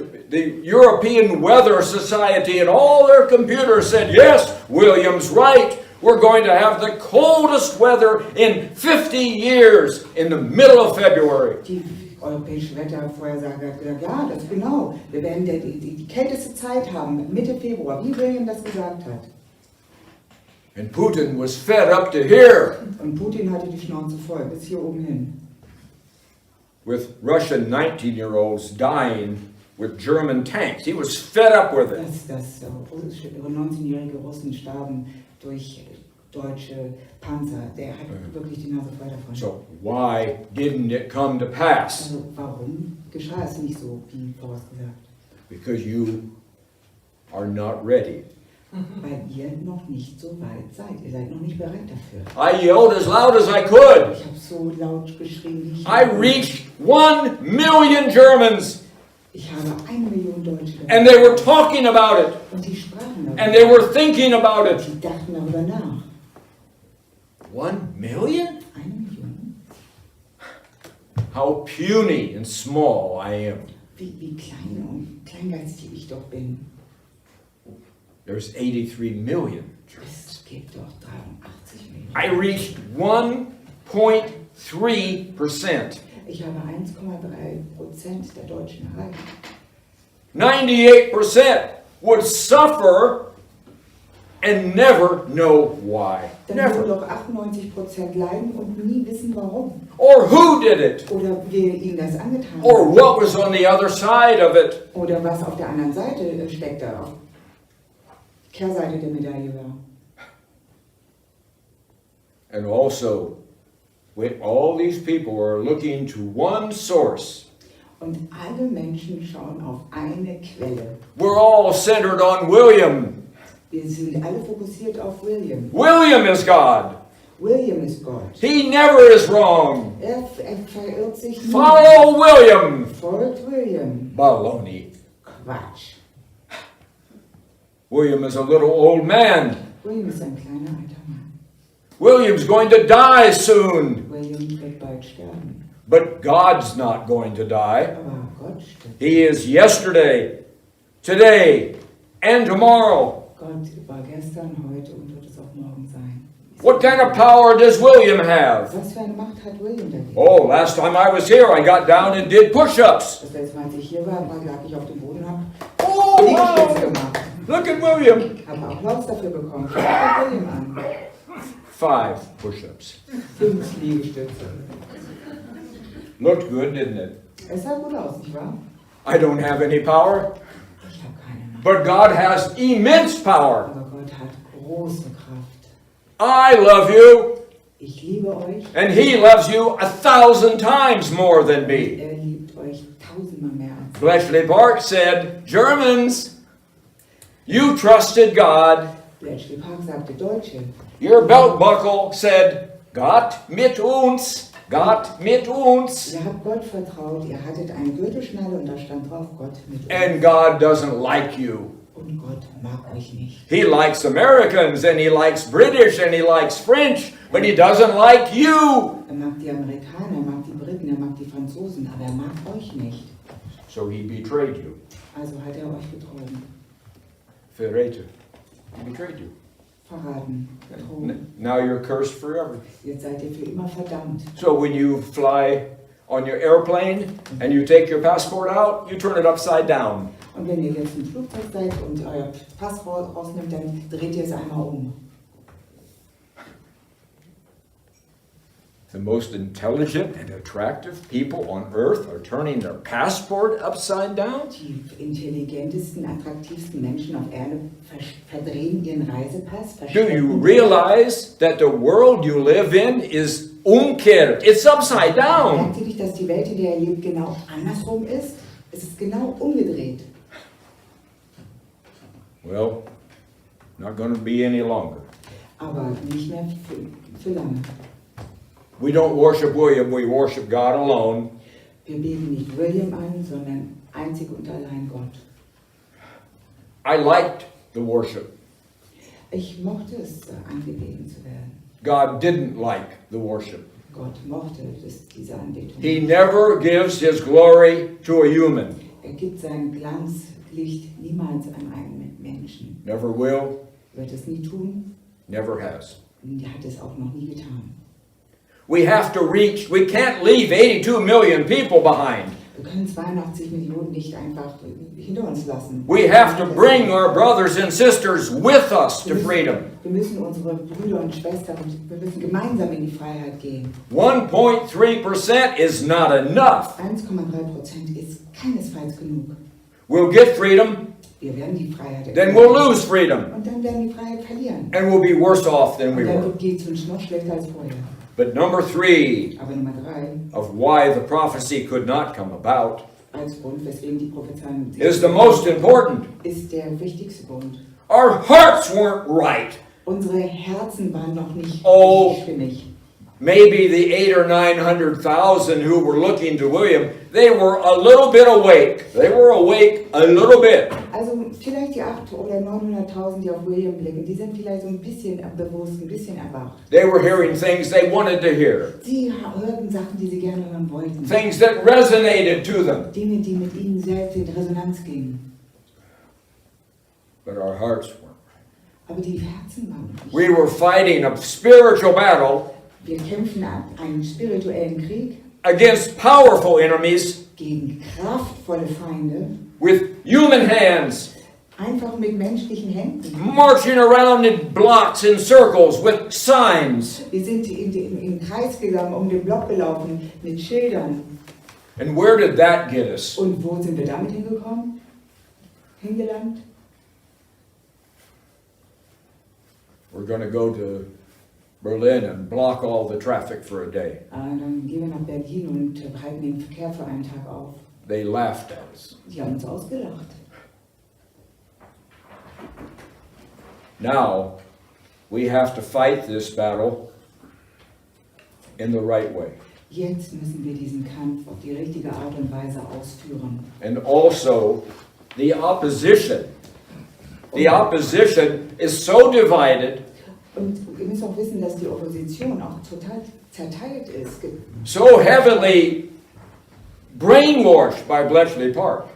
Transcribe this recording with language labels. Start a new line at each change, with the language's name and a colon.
English: The European Weather Society and all their computers said, yes, William's right. we're going to have the coldest weather in 50 years in the middle of February.
German: Die europäische Wettervorhersage hat gesagt, ja, das genau. Wir werden die kälteste Zeit haben, Mitte Februar, wie William das gesagt hat.
English: And Putin was fed up to here
German: Und Putin hatte die Schnauze voll, bis hier oben hin.
English: with Russian 19-year-olds dying with German tanks. He was fed up with it.
German: Dass 19-jährige Russen starben durch deutsche Panzer. Der hat wirklich die Nase voll davon.
English: So why didn't it come to pass?
German: Also warum geschah es nicht so, wie vorausgesagt?
English: Because you are not ready.
German: Weil ihr noch nicht so weit seid. Ihr seid noch nicht bereit dafür.
English: I yelled as loud as I could.
German: Ich habe so laut geschrien, wie ich
English: I reached 1 million Germans,
German: Ich habe 1 Million Deutsche
English: and they were talking about it,
German: und die sprachen darüber.
English: and they were thinking about it.
German: Die dachten darüber nach.
English: 1 million?
German: 1 Million?
English: How puny and small I am.
German: Wie klein und kleingeistig ich doch bin.
English: There's 83 million.
German: Es gibt doch 83 Millionen.
English: I reached 1.3%.
German: Ich habe 1,3% der Deutschen erreicht.
English: 98% would suffer and never know why.
German: Dann würden
English: Never.
German: doch 98% leiden und nie wissen warum.
English: Or who did it.
German: Oder wer ihnen das angetan
English: Or
German: hat.
English: what was on the other side of it.
German: Oder was auf der anderen Seite steckte. Auf Kehrseite der Medaille war.
English: And also, all these people are looking to one source.
German: Und alle Menschen schauen auf eine Quelle.
English: We're all centered on William.
German: Wir sind alle fokussiert auf William.
English: William is God.
German: William ist Gott.
English: He never is wrong.
German: Er verirrt sich nie.
English: Follow William.
German: Folgt William.
English: Baloney.
German: Quatsch.
English: William is a little old man.
German: William ist ein kleiner alter Mann.
English: William's going to die soon.
German: William wird bald sterben.
English: But God's not going to die.
German: Aber Gott stirbt.
English: He is yesterday, today, and tomorrow.
German: Gott war gestern, heute und wird es auch morgen sein.
English: What kind of power does William have?
German: Was für eine Macht hat William dagegen?
English: Oh, last time I was here, I got down and did push-ups.
German: Das letzte Mal, als ich hier war, lag ich auf dem Boden und habe Oh, Liegestütze wow. gemacht.
English: Look at William.
German: Habe Applaus dafür bekommen. Schau dir William an.
English: 5 push-ups.
German: 5 Liegestütze.
English: Looked good, didn't it?
German: Es sah gut aus, nicht wahr?
English: I don't have any power,
German: Ich habe keine Macht.
English: but God has immense power.
German: Aber Gott hat große Kraft.
English: I love you,
German: Ich liebe euch.
English: and He loves you 1,000 times more than me.
German: Er liebt euch 1000-mal mehr als
English: Bletchley Park said, Germans, you trusted God.
German: Bletchley Park sagte Deutsche.
English: Your belt buckle said,
German: Gott mit uns, Gott mit uns. Ihr habt Gott vertraut, ihr hattet eine Gürtelschnalle und da stand drauf Gott mit uns.
English: And God doesn't like you.
German: Und Gott mag euch nicht.
English: He likes Americans, and He likes British, and He likes French, but He doesn't like you.
German: Er mag die Amerikaner, er mag die Briten, er mag die Franzosen, aber er mag euch nicht.
English: So He betrayed you.
German: Also hat er euch betrogen, Verräter.
English: He betrayed you.
German: verraten, betrogen.
English: Now you're cursed forever.
German: Jetzt seid ihr für immer verdammt.
English: So when you fly on your airplane and you take your passport out, you turn it upside down.
German: Und wenn ihr jetzt im Flugzeug seid und euer Pass rausnimmt, dann dreht ihr es einmal um.
English: The most intelligent and attractive people on earth are turning their passport upside down?
German: Die intelligentesten, attraktivsten Menschen auf Erde verdrehen ihren Reisepass.
English: Do you realize that the world you live in is
German: umkehrt?
English: It's upside down.
German: Merkt ihr nicht, dass die Welt, in der ihr lebt, genau andersrum ist? Es ist genau umgedreht.
English: Well, not going to be any longer.
German: Aber nicht mehr für lange.
English: We don't worship William, we worship God alone.
German: Wir beten nicht William an, sondern einzig und allein Gott.
English: I liked the worship.
German: Ich mochte es, angebeten zu werden.
English: God didn't like the worship.
German: Gott mochte diese Anbetung.
English: He never gives His glory to a human.
German: Er gibt sein Glanzlicht niemals an einen Menschen.
English: Never will,
German: Wird es nie tun,
English: Never has.
German: Und er hat es auch noch nie getan.
English: We have to reach, we can't leave 82 million people behind.
German: Wir können 82 Millionen nicht einfach hinter uns lassen.
English: We have to bring our brothers and sisters with us to freedom.
German: Wir müssen unsere Brüder und Schwestern, wir müssen gemeinsam in die Freiheit gehen.
English: 1.3% is not enough.
German: 1,3% ist keinesfalls genug.
English: We'll get freedom,
German: Wir werden die Freiheit
English: then we'll lose freedom,
German: und dann werden die Freiheit verlieren.
English: and we'll be worse off than we
German: Und
English: were.
German: dann geht es uns noch schlechter als vorher.
English: But number 3
German: Aber Nummer 3,
English: of why the prophecy could not come about
German: als Grund, weswegen die Prophezeiung
English: is the most important.
German: ist der wichtigste Grund.
English: Our hearts weren't right.
German: Unsere Herzen waren noch nicht Oh. stimmig.
English: Maybe the 800,000 or 900,000 who were looking to William, they were a little bit awake. They were awake a little bit.
German: Also vielleicht die 800.000 oder 900.000, die auf William blicken, die sind vielleicht so ein bisschen bewusst, ein bisschen erwacht.
English: They were hearing things they wanted to hear,
German: Sie hörten Sachen, die sie gerne hören wollten.
English: things that resonated to them.
German: Dinge, die mit ihnen selbst in Resonanz gingen.
English: But our hearts weren't.
German: Aber die Herzen waren nicht.
English: We were fighting a spiritual battle
German: Wir kämpfen einen spirituellen Krieg
English: against powerful enemies
German: gegen kraftvolle Feinde,
English: with human hands,
German: einfach mit menschlichen Händen.
English: marching around in blocks, in circles, with signs.
German: Wir sind in den Kreis gegangen, um den Block gelaufen, mit Schildern.
English: And where did that get us?
German: Und wo sind wir damit hingekommen? Hingelangt?
English: We're going to go to Berlin and block all the traffic for a day.
German: Dann gehen wir nach Berlin und halten den Verkehr für einen Tag auf.
English: They laughed at us.
German: Die haben uns ausgelacht.
English: Now, we have to fight this battle in the right way.
German: Jetzt müssen wir diesen Kampf auf die richtige Art und Weise ausführen.
English: And also, the opposition. The opposition is so divided,
German: Und ihr müsst auch wissen, dass die Opposition auch total zerteilt ist,
English: so heavily brainwashed by Bletchley Park,